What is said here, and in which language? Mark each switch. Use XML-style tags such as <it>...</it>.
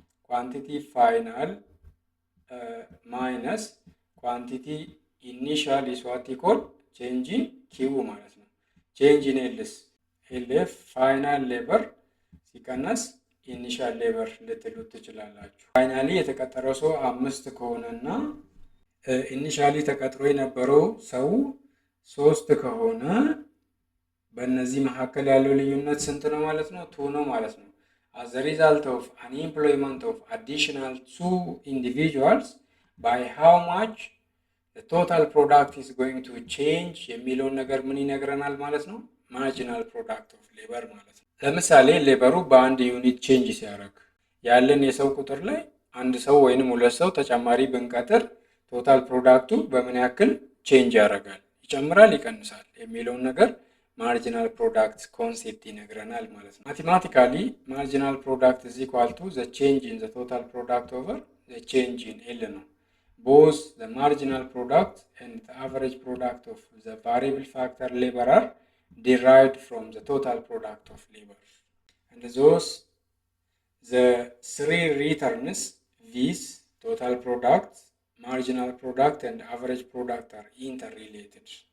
<en>ኳንቲቲ ፋይናል ማይነስ ኳንቲቲ ኢኒሻል ኢስ ዋት ኢኳል ቼንጅ ኢን ኪው</en> <am>ማለት ነው። ቼንጅ ኢን ኤልስ ኤልኤፍ ፋይናል ሌበር ሲቀነስ ኢኒሻል ሌበር ልትሉት ትችላላችሁ። ፋይናሊ የተቀጠረው ሰው 5 ከሆነና ኢኒሻሊ ተቀጥሮ የነበረው ሰው 3 ከሆነ በእነዚህ መካከል ያለው ልዩነት ስንት ነው ማለት ነው? 2 ነው ማለት ነው።</am> <en>As a result of an employment of additional 2 individuals, by how much the total product is going to change</en> <am>የሚለውን ነገር ምን ይነግረናል ማለት ነው? ማርጂናል ፕሮዳክት ኦፍ ሌበር ማለት ነው። ለምሳሌ ሌበሩ በአንድ ዩኒት ቼንጅ ሲያደርግ ያለን የሰው ቁጥር ላይ አንድ ሰው ወይንም 2 ሰው ተጨማሪ ብንቀጥር ቶታል ፕሮዳክቱ በምን ያክል ቼንጅ ያደርጋል፣ ይጨምራል፣ ይቀንሳል የሚለውን ነገር ማርጂናል ፕሮዳክት ኮንሴፕት ይነግረናል ማለት ነው።</am> <en>ማቴማቲካሊ ማርጂናል ፕሮዳክት ኢዝ ኢኳል ቱ ዘ ቼንጅ ኢን ዘ ቶታል ፕሮዳክት ኦቨር ዘ ቼንጅ ኢን ኤል ነው። ቦዝ ዘ ማርጂናል ፕሮዳክት ኤንድ ዘ አቨሬጅ ፕሮዳክት ኦፍ ዘ ቫሪየብል ፋክተር ሌበር አር derived from the total product of labor, and those the three returns these total product, marginal product and average product are interrelated.</en>